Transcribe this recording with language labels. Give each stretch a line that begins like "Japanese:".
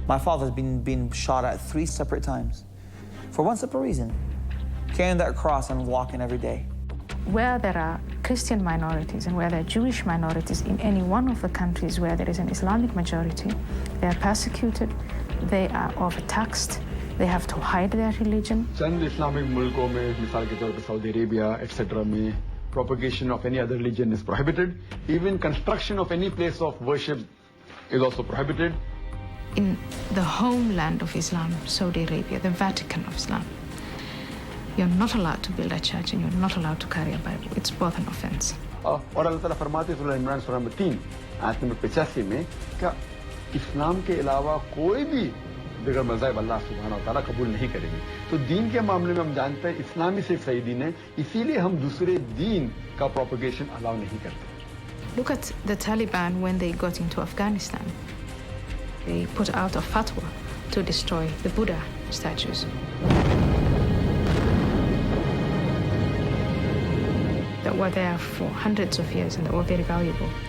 English: My father's been shot at 3 separate times for one simple reason: carrying that cross and walking every day. Where there are Christian minorities and where there are Jewish minorities in any one of the countries where there is an Islamic majority, they are persecuted, they are overtaxed, they have to hide their religion.
Hindi: Chand Islamic मुल्कों में मिसाल के तौर पर Saudi Arabia etc.
English: में propagation of any other religion is prohibited. Even construction of any place of worship is also prohibited. In the homeland of Islam, Saudi Arabia, the Vatican of Islam, you're not allowed to build a church and you're not allowed to carry a Bible. It's both an offense.
Hindi: और अल्लाह ताला फरमाते हैं सूरह इमरान सूरह 3 आयत number 85 में कि इस्लाम के अलावा कोई भी बगैर मज़हब अल्लाह सुब्हानहू व तआला कबूल नहीं करेंगे। तो दीन के मामले में हम जानते हैं इस्लामी से सही दीन है, इसीलिए हम दूसरे दीन का प्रोपगेशन अलाउ नहीं करते।
English: Look at the Taliban when they got into Afghanistan. They put out a fatwa to destroy the Buddha statues. That were there for hundreds of years and that were very valuable.